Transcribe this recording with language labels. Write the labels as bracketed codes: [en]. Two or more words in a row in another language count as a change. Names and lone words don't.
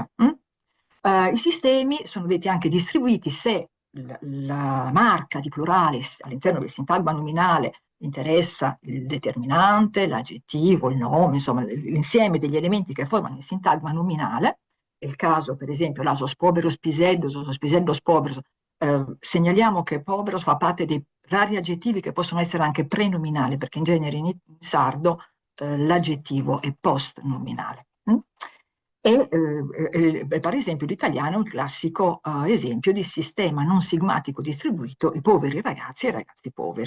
[it] I sistemi sono detti anche distribuiti se la marca di plurale all'interno del sintagma nominale interessa il determinante, l'aggettivo, il nome, insomma l'insieme degli elementi che formano il sintagma nominale. È il caso, per esempio, [sc] l'asos poberos piseddos o piseddos poberos. [it] Segnaliamo che poberos fa parte dei rari aggettivi che possono essere anche prenominali, perché in genere in sardo l'aggettivo è postnominale. E per esempio l'italiano è un classico esempio di sistema non sigmatico distribuito, i poveri ragazzi e i ragazzi poveri.